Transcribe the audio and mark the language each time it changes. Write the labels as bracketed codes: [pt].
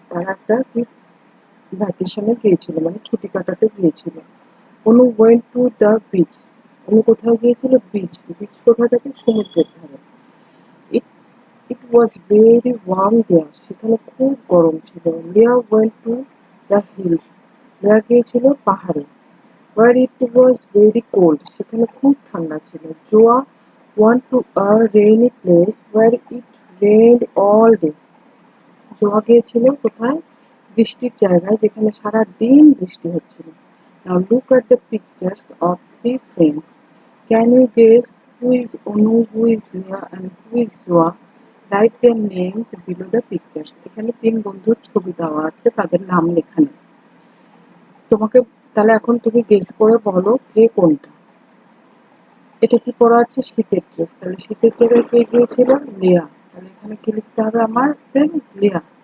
[bn] তারা একটা কি ভ্যাকেশনে গিয়েছিল, মানে ছুটি কাটাতে গিয়েছিল। [en] Anu went to the beach. [bn] অনু কোথায় গিয়েছিল? বিচ। বিচ কোথায় থাকে? সমুদ্রের ধারে। [en] It was very warm there. [bn] সেখানে খুব গরম ছিল। [en] Leah went to the hills. [bn] Leah গিয়েছিল পাহাড়ে। [en] Where it was very cold. [bn] সেখানে খুব ঠান্ডা ছিল। [en] Joa went to a rainy place where it rained all day. [bn] জোয়া গিয়েছিল কোথায়? বৃষ্টির জায়গায়, যেখানে সারা দিন বৃষ্টি হচ্ছিল। [en] Now look at the pictures of three friends. Can you guess who is Onu, who is Leah and who is Zoa? Write their names below the pictures. [bn] এখানে তিন বন্ধুর ছবি দেওয়া আছে, তাদের নাম লেখা নেই। তোমাকে তাহলে এখন তুমি গেস করে বলো কে কোনটা। এটা কি পরা আছে? শীতের ড্রেস। তাহলে শীতের জায়গায় কে গিয়েছিল? লিয়া। তাহলে এখানে কি লিখতে হবে আমার? লিয়া।